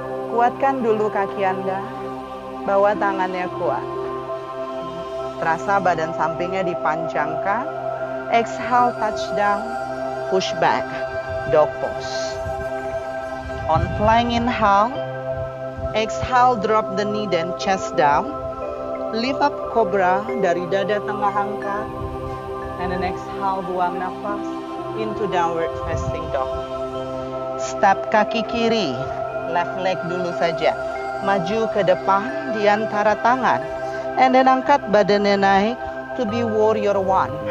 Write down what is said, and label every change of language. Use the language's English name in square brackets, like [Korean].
[Indonesian] Kuatkan dulu kaki Anda. Bawa tangannya kuat. Terasa badan sampingnya dipanjangkan. [English] Exhale, touch down. Push back. Dog pose. On flying inhale. Exhale, drop the knee then chest down. Lift up [Indonesian] cobra dari dada tengah angkat. [English] And then exhale, [Indonesian] buang nafas [English] into downward facing dog. [Indonesian] Step kaki kiri. [English] Left leg [Indonesian] dulu saja. Maju ke depan di antara tangan. [English] And then [Indonesian] angkat badannya naik [English] to be warrior one.